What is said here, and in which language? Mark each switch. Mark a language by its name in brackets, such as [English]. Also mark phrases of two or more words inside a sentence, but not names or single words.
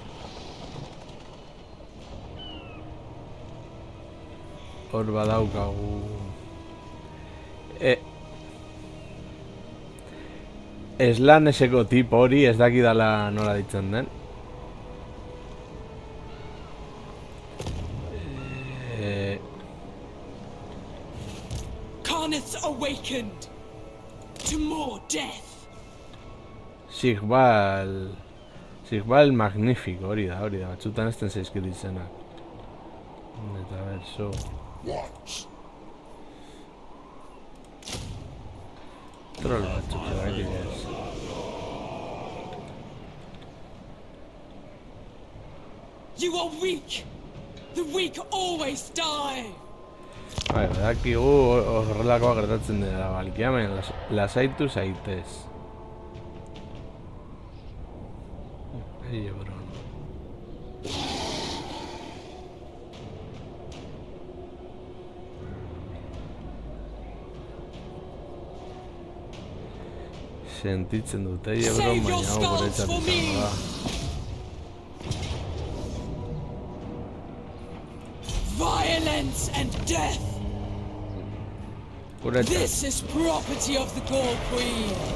[Basque] Hor badaukagu Slaneseko tipo hori ez dakidala nola ditzen den. [English] Karnith's awakened to more death. [Basque] Sigbal magnífico hori da, batzutan ez den zaizkit izenak. Eta berso... Troll batzuk zergatik ez. [English] You are weak. The weak always die. [Basque] Badakigu horrelakoa gertatzen dela Balkia, baina lasaitu zaitez. Eile Bron. Sentitzen dut Eile Bron, baina hau guretzat izango da. [English] Violence and death. This is property of the Gore Queen.